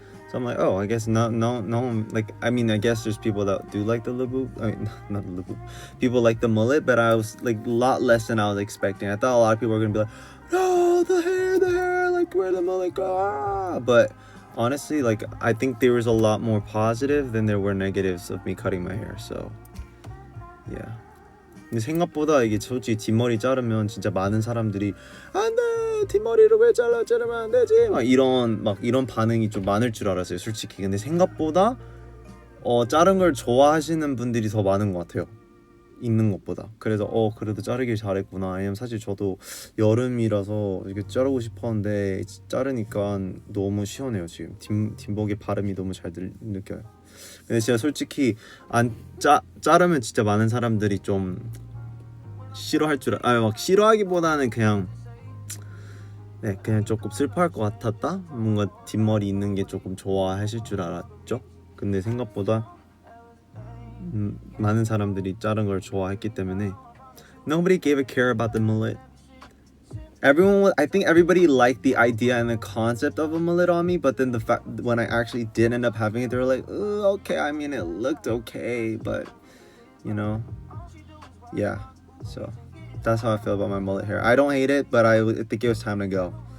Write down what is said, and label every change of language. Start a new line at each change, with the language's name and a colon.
English: So I'm like, oh, I guess no one, like, I mean, I guess there's people that do like the Labub, I mean, not the Labub, people like the mullet, but I was like a lot less than I was expecting. I thought a lot of people were gonna be like, no, the hair, like, where the mullet go? Ah. But honestly, like, I think there was a lot more positive than there were negatives of me cutting my hair. So yeah.
Korean: 근데 생각보다 이게 솔직히 뒷머리 자르면 진짜 많은 사람들이 안돼, 뒷머리를 왜 자르면 안 되지, 막 이런 반응이 좀 많을 줄 알았어요, 솔직히. 근데 생각보다 자른 걸 좋아하시는 분들이 더 많은 것 같아요, 있는 것보다. 그래서 그래도 자르길 잘했구나. 왜냐면 사실 저도 여름이라서 이렇게 자르고 싶었는데 자르니까 너무 시원해요. 지금 뒷목의 발음이 너무 잘 느껴요. 근데 진짜 솔직히 자르면 진짜 많은 사람들이 좀 싫어할 막 싫어하기보다는 그냥 조금 슬퍼할 것 같았다. 뭔가 뒷머리 있는 게 조금 좋아하실 줄 알았죠. 근데 생각보다 많은 사람들이 자른 걸 좋아했기 때문에
English: nobody gave a care about the mullet. I think everybody liked the idea and the concept of a mullet on me, but then the fact when I actually did end up having it, they were like, okay, I mean, it looked okay, but you know, yeah. So that's how I feel about my mullet hair. I don't hate it, but I think it was time to go.